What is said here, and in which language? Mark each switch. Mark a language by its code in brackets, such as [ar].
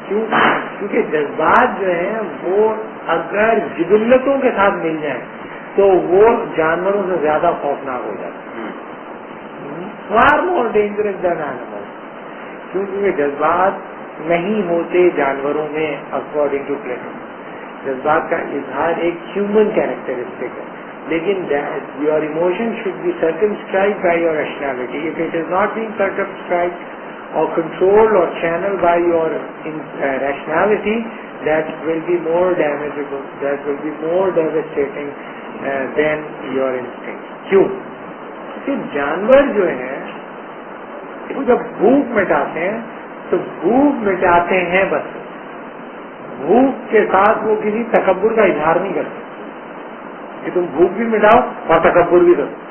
[ur] کیوں؟ کیونکہ جذبات جو ہیں وہ اگر جبلتوں کے ساتھ مل جائیں تو وہ جانوروں سے زیادہ خوفناک ہو جاتے ہیں, [en] Far more dangerous than animal. [ur] کیونکہ جذبات نہیں ہوتے جانوروں میں [en] According to Plato. [ur] جذبات کا اظہار ایک ہیومن کیریکٹرسٹک ہے. [en] لیکن your emotion should be circumscribed by your rationality. If it is not being circumscribed or controlled or channeled by your rationality, that will be more damageable, that will be more devastating than your instinct. [ur] کیوں؟ کہ جانور جو ہیں وہ جب بھوک مٹاتے ہیں تو بھوک مٹاتے ہیں بس، بھوک کے ساتھ وہ کسی تکبر کا اظہار نہیں کرتے کہ تم بھوک بھی مٹاؤ اور تکبر بھی کرو.